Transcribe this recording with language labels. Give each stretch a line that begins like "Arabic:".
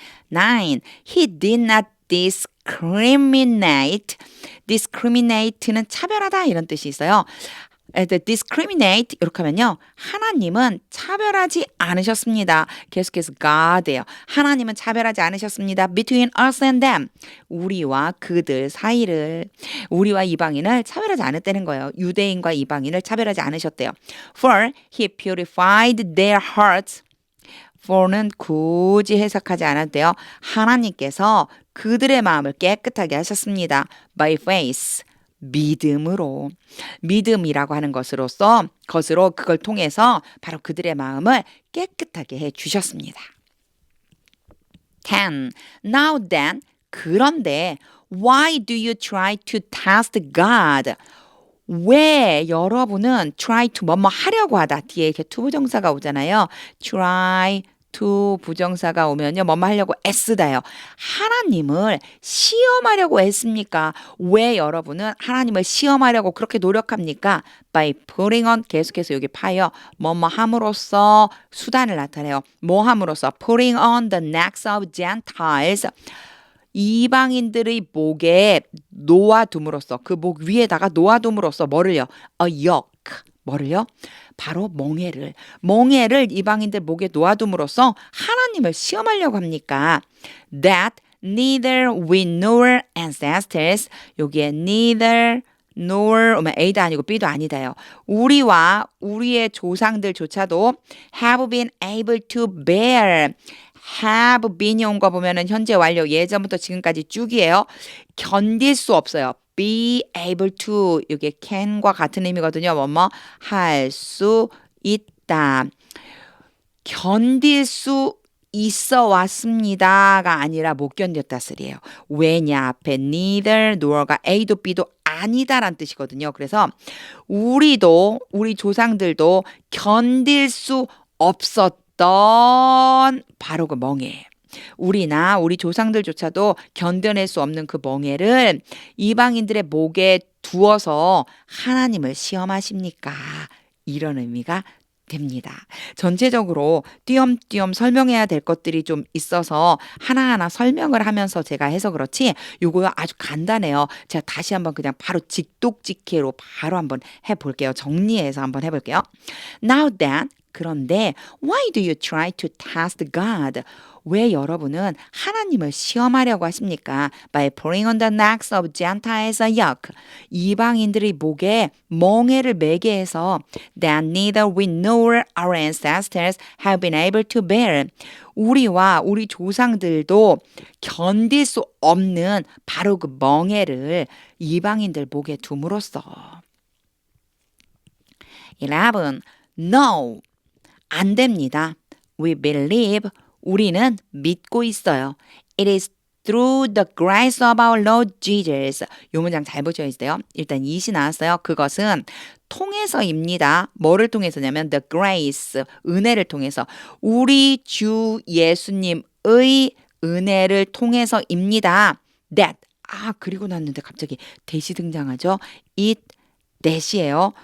English: 9. He did not discriminate.
Korean: discriminate는 차별하다, 이런 뜻이 있어요. discriminate 이렇게 하면요, 하나님은 차별하지 않으셨습니다. 계속해서 God예요. 하나님은 차별하지 않으셨습니다.
English: Between us and them.
Korean: 우리와 그들 사이를, 우리와 이방인을 차별하지 않았다는 거예요. 유대인과 이방인을 차별하지 않으셨대요.
English: For he purified their hearts.
Korean: for는 굳이 해석하지 않아도 돼요. 하나님께서 그들의 마음을 깨끗하게 하셨습니다.
English: by faith.
Korean: 믿음으로, 믿음이라고 하는 것으로 그걸 통해서 바로 그들의 마음을 깨끗하게 해 주셨습니다. 10.
English: Now then, 그런데 why do you try to test God?
Korean: 왜 여러분은 try to 뭐뭐 하려고 하다, 뒤에 이렇게 to 부정사가 오잖아요. try to 부정사가 오면요, 뭐뭐 하려고 애쓰다요. 하나님을 시험하려고 애씁니까? 왜 여러분은 하나님을 시험하려고 그렇게 노력합니까?
English: by putting on,
Korean: 계속해서 여기 파요. 뭐뭐 함으로써 수단을 나타내요. 뭐 함으로써?
English: putting on the necks of Gentiles.
Korean: 이방인들의 목에 놓아둠으로써, 그 목 위에다가 놓아둠으로써 뭐를요?
English: a yoke. 뭐를요?
Korean: 바로 멍에를 이방인들 목에 놓아둠으로써 하나님을 시험하려고 합니까?
English: That neither we nor ancestors.
Korean: 여기에 neither nor 오면 A도 아니고 B도 아니다요. 우리와 우리의 조상들조차도
English: have been able to bear.
Korean: have been이 온 거 보면은 현재 완료, 예전부터 지금까지 쭉이에요. 견딜 수 없어요. be able to, 이게 can과 같은 의미거든요. 뭐뭐 할 수 있다. 견딜 수 있어 왔습니다가 아니라 못 견뎠다 쓰리예요. 왜냐, 앞에 neither nor가 A도 B도 아니다란 뜻이거든요. 그래서 우리 조상들도 견딜 수 없었던 바로 그 멍에, 우리나 우리 조상들조차도 견뎌낼 수 없는 그 멍에를 이방인들의 목에 두어서 하나님을 시험하십니까? 이런 의미가 됩니다. 전체적으로 띄엄띄엄 설명해야 될 것들이 좀 있어서 하나하나 설명을 하면서 제가 해서 그렇지, 요거 아주 간단해요. 제가 다시 한번 그냥 바로 직독직해로 바로 한번 해볼게요. 정리해서 한번 해볼게요.
English: Now then, 그런데 why do you try to test God?
Korean: 왜 여러분은 하나님을 시험하려고 하십니까?
English: By putting on the necks of Gentiles a yoke.
Korean: 이방인들의 목에 멍에를 매게 해서
English: that neither we nor our ancestors have been able to bear.
Korean: 우리와 우리 조상들도 견딜 수 없는 바로 그 멍에를 이방인들 목에 둠으로써.
English: 11. No.
Korean: 안 됩니다.
English: We believe.
Korean: 우리는 믿고 있어요.
English: It is through the grace of our Lord Jesus.
Korean: 이 문장 잘 보셔야 돼요. 일단 이시 나왔어요. 그것은 통해서입니다. 뭐를 통해서냐면 the grace, 은혜를 통해서. 우리 주 예수님의 은혜를 통해서입니다.
English: That.
Korean: 그리고 났는데 갑자기 that이 등장하죠. It, that이에요.